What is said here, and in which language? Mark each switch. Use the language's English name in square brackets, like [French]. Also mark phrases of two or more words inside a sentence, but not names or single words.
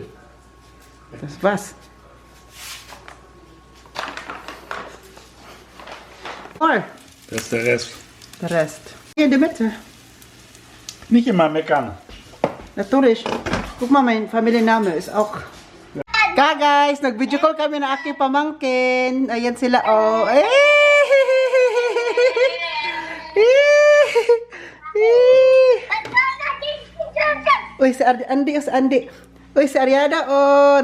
[German] Das ist was? Voll. Das ist der Rest. Der Rest. Hier in der Mitte. Nicht immer meckern. Natürlich. Guck mal, mein Familienname ist auch... [Filipino] Ka guys, nag-video call kami na aking pamangkin. Ayan sila, oh. Uy, si Andy, si Andy. Uy, si Ariana, oh.